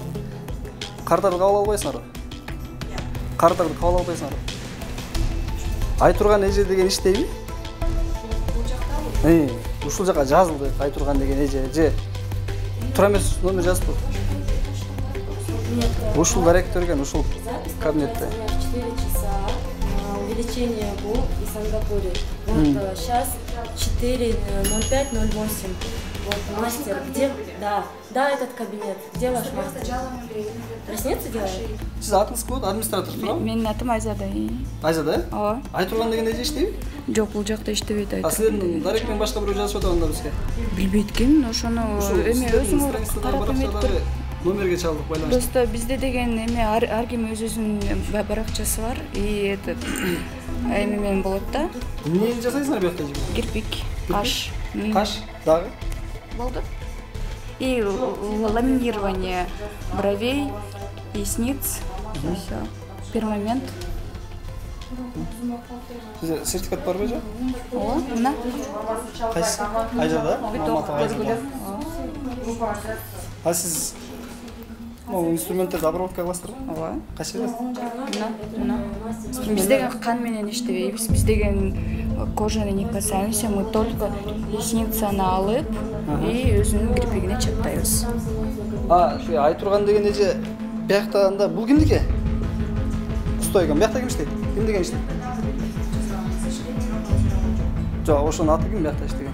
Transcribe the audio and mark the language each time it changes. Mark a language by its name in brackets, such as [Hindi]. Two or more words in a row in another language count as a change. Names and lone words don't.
[Kyrgyz] Кардарды кабыл албайсыңарбы? Кардарды кабыл албайсыңарбы? Айтурган эже деген иштейби? Ушул жака жазылды, Айтурган деген эже. Же тура эмес номер жазыппы? Ушул директорген, ушул кабинетте. [Russian] 4 часа. Увеличение было в Сингапуре. Вот сейчас 4:05:08. Вот мастер, где? Да, этот кабинет. Где ваш мастер? Ресницы делает? [Kyrgyz] Сиз атыңыз кім болды? Администратор туурабы? Менин атым Айзада. Айзада, э? Ооба. Айтурган деген эже иштейби? Жок, бул жакта иштебейт А силердин даректен башка бирөө жазып атат анда бизге. Билбейт экен, ошону эме өзүң карап эметип номерге чалдык байланыштырып. Просто бизде деген эме ар ким өзүнүн баракчасы бар. [Russian] И этот [Kyrgyz] эме менен болот да. Эмнени жасайсыңар бу жакта? Кирпик, каш. Каш дагы? Болду. [Russian] И ламинирование бровей, ресниц. Всё. Перманент. [Kyrgyz] Сизде сертификат барбы жок? Ооба, мына. Кайсы? Айзада? Айзада. А сиз инструменттерди обработка кыласыздар? Ооба. Кайсы? Мына. Биз деген кан менен иштебейбиз. Биз деген кожаны [Russian] не касаемся, мы только ресницаны [Kyrgyz] алып и өзүнүн кирпигине чаптайбыз. Шу Айтурган деген эже биякта анда бул кимдики? Устойган. Биякта ким иштейт? Ким деген иштейт? Жок, ошонун аты ким биякта иштеген?